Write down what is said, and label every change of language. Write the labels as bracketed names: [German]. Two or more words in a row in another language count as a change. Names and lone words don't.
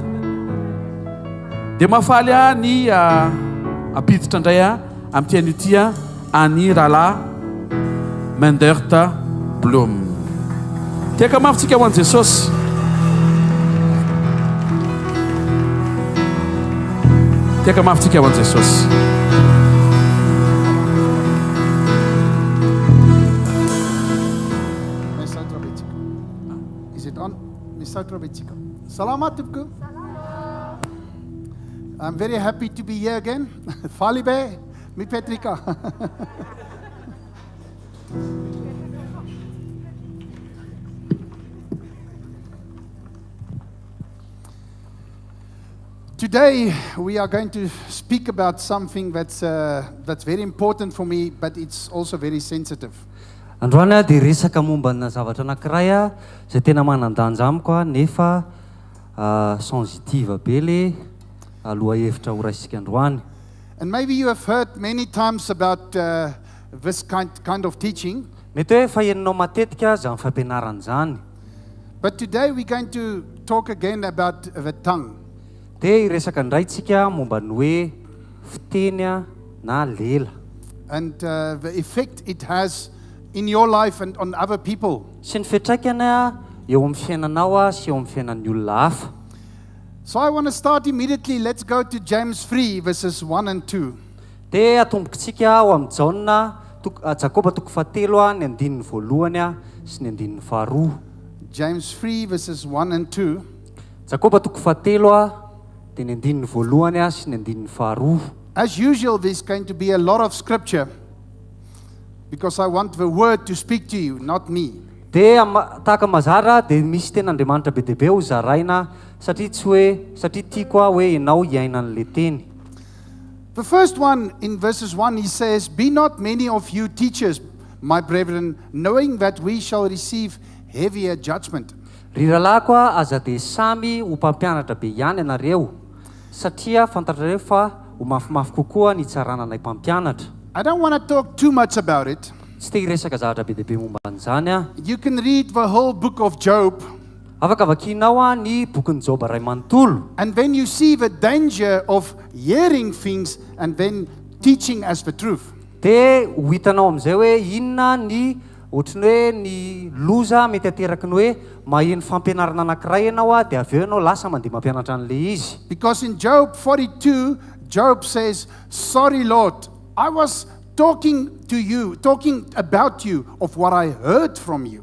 [Malagasy] Dia mahafaly ny apiditra indray amin'ny tian'io ty any rahalahy Menderta Blom. Tiaka mafitsika ho an'i Jesosy. Tiaka mafitsika ho an'i Jesosy. [English] Is it on? [Malagasy] Salamat tupku. [English] I'm very happy to be here again. [Malagasy] Falibe, mi Petrika. [English] Today we are going to speak about something that's very important for me, but it's also very sensitive. [Malagasy] Androany dia resaka mombana zavatra anankiray zay tena manan-danja amiko nefa sensitive be le aloha hevitra ho raisika androany. [English] And maybe you have heard many times about this kind of teaching. [Malagasy] Mety hoe faheninao matetika zany fampianarana zany. [English] But today we're going to talk again about the tongue. [Malagasy] Dia hiresaka indraytsika momba ny hoe fiteny na lela. [English] And the effect it has in your life and on other people. [Malagasy] Sy ny fiantraikany eo amin'ny fiainanao sy eo amin'ny fiainan'ny olona hafa. [English] So I want to start immediately. Let's go to James 3 verses 1 and 2. [Malagasy] Dia atombokitsika ao amin'ny Jakoba 3 ny andininy voalohany sy ny andininy faharoa. [English] James 3 verses 1 and 2. [Malagasy] Jakoba 3 dia ny andininy voalohany sy ny andininy faharoa. [English] As usual, there's going to be a lot of scripture because I want the word to speak to you, not me. [Malagasy] Dia tahaka mazara dia misy ten'Andriamanitra be deaibe ho zaraina satria tiako hoe ianao hiaina an'le teny. [English] The first one in verses 1, he says, "Be not many of you teachers, my brethren, knowing that we shall receive heavier judgment." [Malagasy] Ry rahalahy aza dia samy ho mpampianatra be ihany ianareo satria fantatrareo fa ho mafimafy kokoa ny tsarana anay mpampianatra. [English] I don't want to talk too much about it. [Malagasy] Tsy te hiresaka zavatra be deaibe momba an'izany. [English] You can read the whole book of Job. [Malagasy] Afaka vakianao ny bokin'ny Joba ray manontolo. [English] And then you see the danger of hearing things and then teaching as the truth. [Malagasy] Dia ho hitanao amin'izay hoe inona ny ohatrany hoe ny loza mety ateraky ny hoe maheno fampianarana anankiray ianao dia avy eo ianao lasa mandeha mampianatra an'le izy. [English] Because in Job 42, Job says, "Sorry Lord, I was talking about you of what I heard from you."